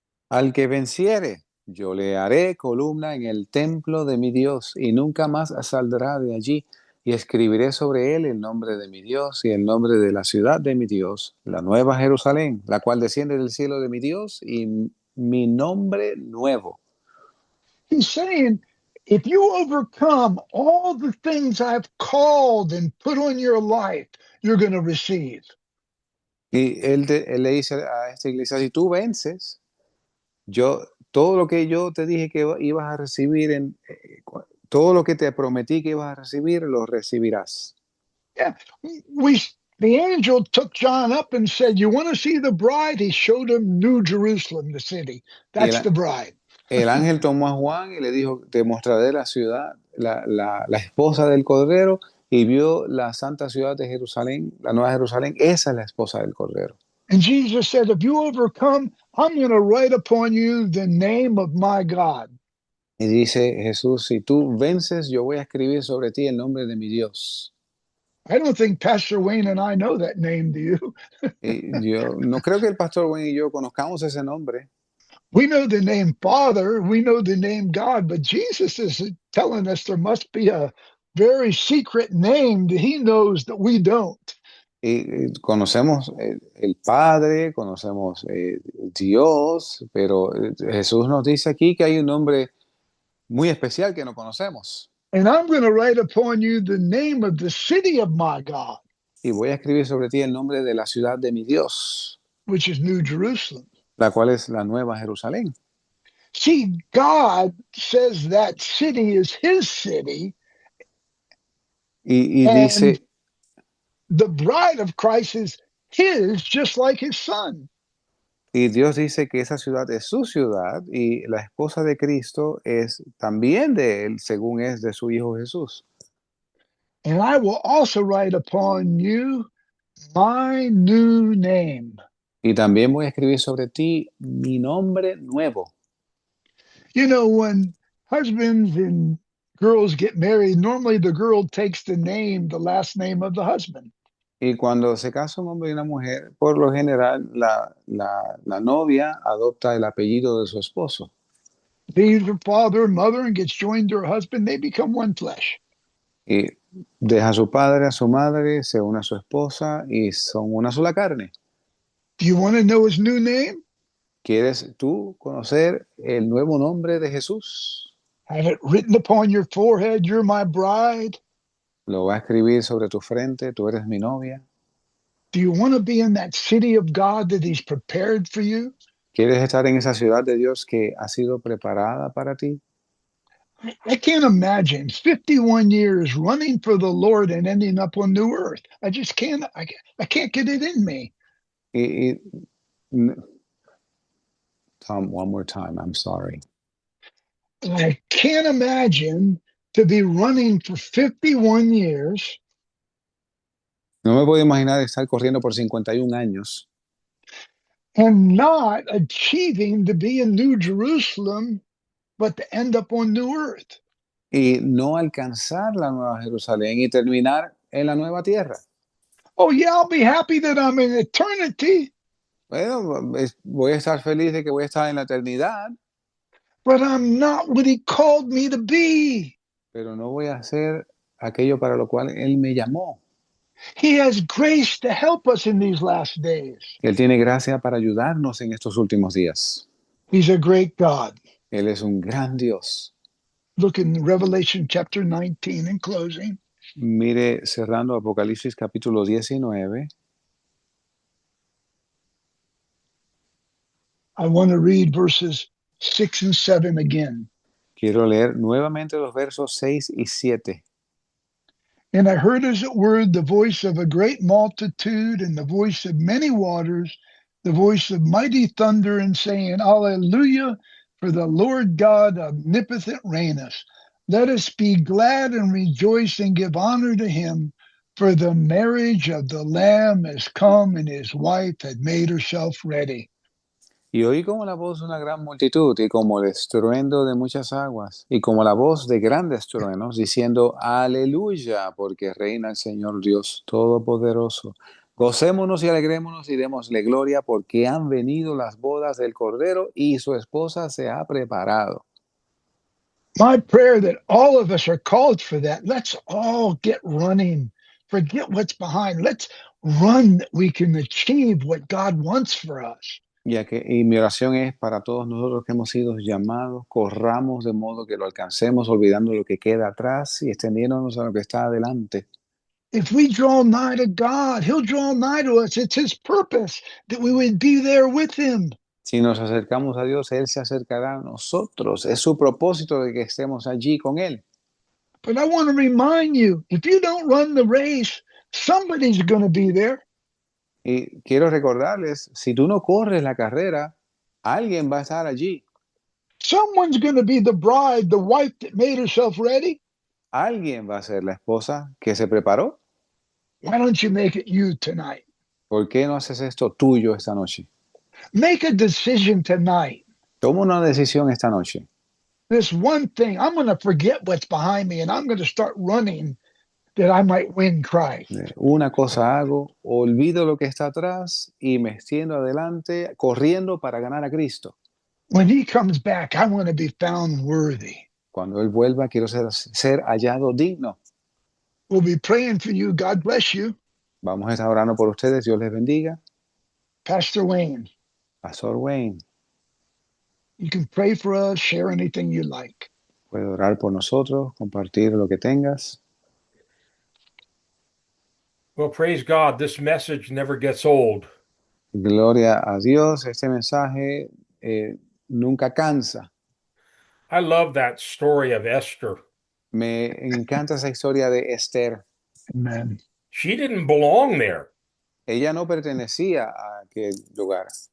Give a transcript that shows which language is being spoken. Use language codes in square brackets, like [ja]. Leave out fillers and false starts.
[es] Al que venciere, yo le haré columna en el templo de mi Dios y nunca más saldrá de allí. y escribiré sobre él el nombre de mi Dios y el nombre de la ciudad de mi Dios, la nueva Jerusalén, la cual desciende del cielo de mi Dios, y mi nombre nuevo. [en] He's saying, if you overcome all the things I've called and put on your life, you're going to receive. [es] Y él le dice a esta iglesia, si tú vences, todo lo que yo te dije que ibas a recibir, todo lo que te prometí que ibas a recibir, lo recibirás. [en] Yeah, the angel took John up and said, "You want to see the bride?" He showed him New Jerusalem, the city. [es] Y [en] That's the bride. [es] el ángel tomó a Juan y le dijo, te mostraré la ciudad, la esposa del Cordero, y vio la santa ciudad de Jerusalén, la nueva Jerusalén, esa es la esposa del Cordero. [en] And Jesus said, "If you overcome, I'm going to write upon you the name of my God." [es] Y dice Jesús, si tú vences, yo voy a escribir sobre ti el nombre de mi Dios. [en] I don't think Pastor Wayne and I know that name, do you? [es] Y yo no creo que el pastor Wayne y yo conozcamos ese nombre. [en] We know the name Father, we know the name God, but Jesus is telling us there must be a very secret name that he knows that we don't. [es] Y conocemos el Padre, conocemos Dios, pero Jesús nos dice aquí que hay un nombre muy especial que no conocemos. [en] And I'm going to write upon you the name of the city of my God, [es] Y voy a escribir sobre ti el nombre de la ciudad de mi Dios, [en] which is New Jerusalem. [es] la cual es la nueva Jerusalén. [en] See, God says that city is his city, [es] Y [en] and [es] dice, [en] the bride of Christ is his, just like his son. [es] y Dios dice que esa ciudad es su ciudad y la esposa de Cristo es también de él, según es de su Hijo Jesús. [en] And I will also write upon you my new name. [es] Y también voy a escribir sobre ti mi nombre nuevo. [en] You know, when husbands and girls get married, normally the girl takes the last name of the husband. [es] Y cuando se casa un hombre y una mujer, por lo general la novia adopta el apellido de su esposo. [en] Leaves her father and mother and gets joined to her husband. They become one flesh. [es] Y deja a su padre, a su madre, se une a su esposa y son una sola carne. [en] Do you want to know his new name? [es] ¿Quieres tú conocer el nuevo nombre de Jesús? [en] Have it written upon your forehead, you're my bride. [es] Lo va a escribir sobre tu frente, tú eres mi novia. [en] Do you want to be in that city of God that he's prepared for you? [es] ¿Quieres estar en esa ciudad de Dios que ha sido preparada para ti? [en] I can't imagine 51 years running for the Lord and ending up on new earth. I just can't, I can't get it in me. Y, Tom, one more time, I'm sorry. I can't imagine to be running for 51 years [es] No me puedo imaginar estar corriendo por 51 años [en] and not achieving to be in New Jerusalem, but to end up on new earth. [es] y no alcanzar la nueva Jerusalén y terminar en la nueva tierra. [en] Oh, yeah, I'll be happy that I'm in eternity, [es] Bueno, voy a estar feliz de que voy a estar en la eternidad, [en] but I'm not what he called me to be. [es] pero no voy a hacer aquello para lo cual Él me llamó. [en] He has grace to help us in these last days. [es] Él tiene gracia para ayudarnos en estos últimos días. [en] He's a great God. [es] Él es un gran Dios. [en] Look in Revelation chapter 19 in closing. [es] Mire, cerrando Apocalipsis capítulo 19, [en] I want to read verses 6 and 7 again. [es] quiero leer nuevamente los versos 6 y 7. [en] And I heard as it were the voice of a great multitude and the voice of many waters, the voice of mighty thunder, and saying, Alleluia, for the Lord God omnipotent reigneth. Let us be glad and rejoice and give honor to him, for the marriage of the Lamb is come, and his wife had made herself ready. [es] Y oí como la voz de una gran multitud y como el estruendo de muchas aguas y como la voz de grandes truenos diciendo aleluya porque reina el Señor Dios Todopoderoso. Gocémonos y alegrémonos y démosle gloria porque han venido las bodas del Cordero y su esposa se ha preparado. [en] My prayer that all of us are called for that. Let's all get running. Forget what's behind. Let's run that we can achieve what God wants for us. [es] Y mi oración es para todos nosotros que hemos sido llamados, corramos de modo que lo alcancemos, olvidando lo que queda atrás y extendiéndonos a lo que está adelante. [en] If we draw nigh to God, He'll draw nigh to us. It's His purpose that we would be there with Him. [es] Si nos acercamos a Dios, Él se acercará a nosotros. Es su propósito de que estemos allí con Él. [en] But I want to remind you, if you don't run the race, somebody's going to be there. [es] Y quiero recordarles, si tú no corres la carrera, alguien va a estar allí. [en] Someone's going to be the bride, the wife that made herself ready. [es] Alguien va a ser la esposa que se preparó. [en] Why don't you make it you tonight? [es] ¿Por qué no haces esto tuyo esta noche? [en] Make a decision tonight. [es] Toma una decisión esta noche. [en] This one thing, I'm going to forget what's behind me and I'm going to start running that I might win Christ. [es] Una cosa hago, olvido lo que está atrás y me extiendo adelante corriendo para ganar a Cristo. [en] When He comes back, I want to be found worthy. [es] Cuando Él vuelva, quiero ser hallado digno. [en] We'll be praying for you. God bless you. [es] Vamos a estar orando por ustedes. Dios les bendiga. [en] Pastor Wayne, [es] Pastor Wayne, [en] you can pray for us, share anything you like. [es] puede orar por nosotros, compartir lo que tengas. [en] Well, praise God. This message never gets old. [es] Gloria a Dios. Este mensaje nunca cansa. [en] I love that story of Esther. [es] Me encanta esa historia de Esther. [en] Amen. She didn't belong there. [es] Ella no pertenecía a aquel lugar.